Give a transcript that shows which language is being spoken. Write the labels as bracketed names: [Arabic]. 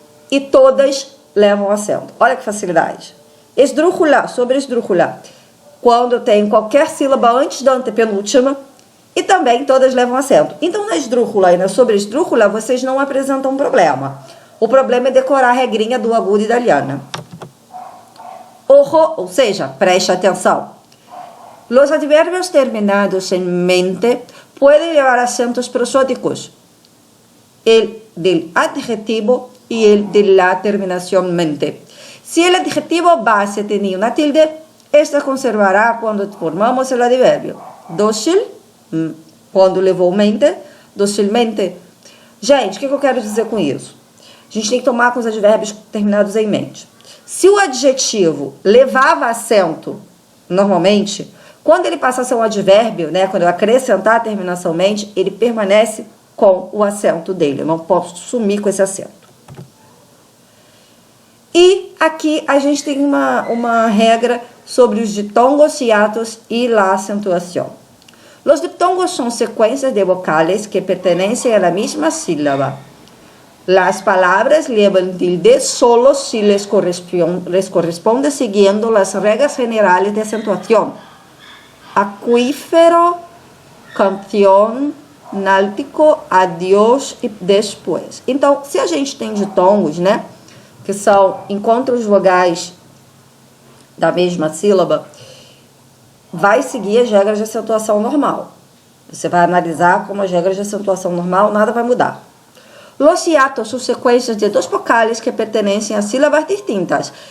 [Portuguese] E todas levam acento. Olha que facilidade. Esdrújula, sobre esdrújula, quando eu tenho qualquer sílaba antes da antepenúltima e também todas levam acento. Então, na esdrújula e na sobre esdrújula, vocês não apresentam um problema. O problema é decorar a regrinha do agudo e da liana. Ojo, ou seja, preste atenção. [Spanish] Los adverbios terminados en mente pueden llevar acentos prosódicos. El del adjetivo y el de la terminación mente. Si el adjetivo base tenía una tilde, esta conservará cuando formamos el adverbio. [Portuguese] Dócil, quando levou mente, docilmente. Gente, o que eu quero dizer com isso? A gente tem que tomar com os advérbios terminados em mente. Se o adjetivo levava acento, normalmente, quando ele passa a ser um advérbio, né, quando eu acrescentar a terminação mente, ele permanece com o acento dele. Eu não posso sumir com esse acento. E aqui a gente tem uma regra sobre os diptongos, hiatos e la acentuação. [Spanish] Los diptongos son secuencias de vocales que pertenecen a la misma sílaba. Las palabras llevan tilde solo si les corresponde siguiendo las reglas generales de acentuación. Acuífero, canción, náltico, adiós e después. [Portuguese] Então, se a gente tem ditongos, né, que encontra os vogais da mesma sílaba, vai seguir as regras de acentuação normal. Você vai analisar como as regras de acentuação normal, nada vai mudar. [Spanish] Los hiatos [Portuguese] são sequências de dois vocales que pertencem a sílabas distintas.